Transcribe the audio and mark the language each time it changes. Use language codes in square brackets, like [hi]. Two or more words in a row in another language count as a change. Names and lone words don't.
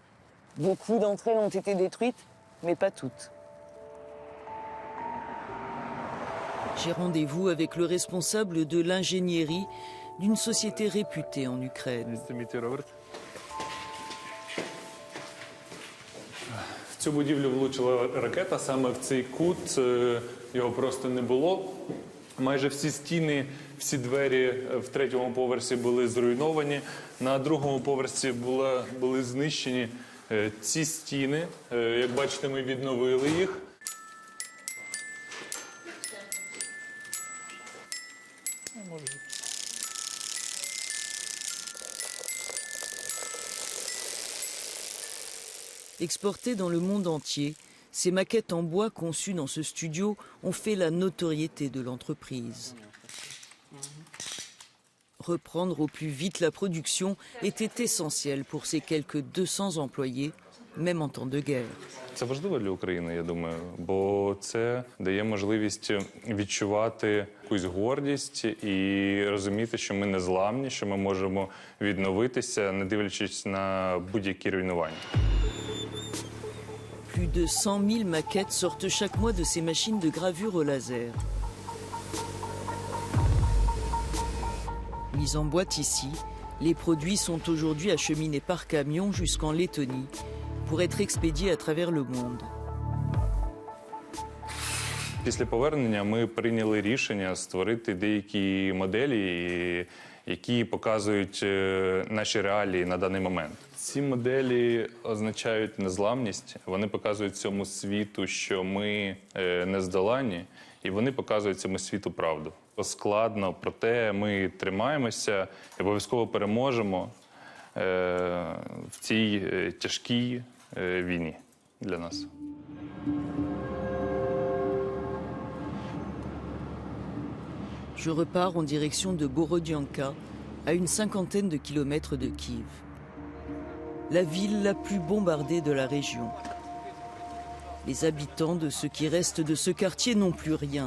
[fr] Beaucoup d'entre elles ont été détruites, mais pas toutes. J'ai rendez-vous avec le responsable de l'ingénierie d'une société réputée en Ukraine. [uk] В цю будівлю влучила ракета, саме в цей кут, його просто не було. Майже всі стіни, всі двері в 3-му поверсі були зруйновані, на 2-му поверсі були знищені ці стіни. Як бачите, ми відновили їх. [fr] Exportées dans le monde entier, ces maquettes en bois conçues dans ce studio ont fait la notoriété de l'entreprise. Reprendre au plus vite la production était essentiel pour ces quelques 200 employés, même en temps de guerre. [uk] Це важливо для України, я думаю, бо це дає можливість відчувати якусь гордість і розуміти, що ми незламні, що ми можемо відновитися, не дивлячись на будь-які руйнування. [fr] Plus de 100 000 maquettes sortent chaque mois de ces machines de gravure au laser. Mis en boîte ici, les produits sont aujourd'hui acheminés par camion jusqu'en Lettonie pour être expédiés à travers le monde. [uk] Після повернення ми прийняли рішення створити деякі моделі, які показують наші реалії на даний момент. Ці моделі означають незламність, вони показують цьому світу, що ми нездоланні, і вони показують цьому світу правду. Складно, проте ми тримаємося і обов'язково переможемо в цій тяжкій війні для нас. [fr] Je repars en direction de Borodyanka, à une 50aine de kilomètres de Kiev. La ville la plus bombardée de la région. Les habitants de ce qui reste de ce quartier n'ont plus rien.